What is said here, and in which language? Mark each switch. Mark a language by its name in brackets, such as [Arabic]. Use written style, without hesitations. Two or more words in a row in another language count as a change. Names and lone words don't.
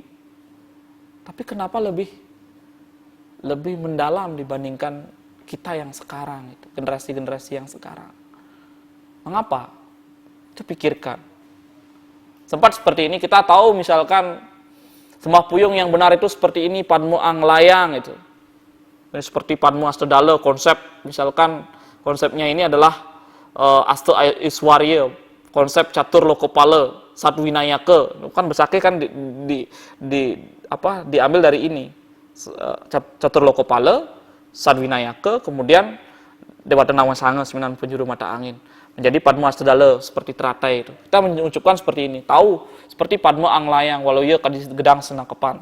[Indonesian] Tapi kenapa lebih mendalam dibandingkan kita yang sekarang, itu generasi-generasi yang sekarang. Mengapa? Itu pikirkan. Sempat seperti ini kita tahu misalkan Sembah Puyung yang benar itu seperti ini, Padmo Anglayang itu. Dan seperti Padmo Astadala, konsep misalkan konsepnya ini adalah Asta Iswarya, konsep catur lokopala, Satwinayaka. Kan besake kan diambil dari ini. Catur lokopala, Sadwinayaka, kemudian Dewata Nawasanga, 9 penjuru mata angin. Menjadi Padma Astadala seperti teratai itu. Kita mengucapkan seperti ini, tahu seperti Padma Anglayang walau ia kadis gedang senangkepan.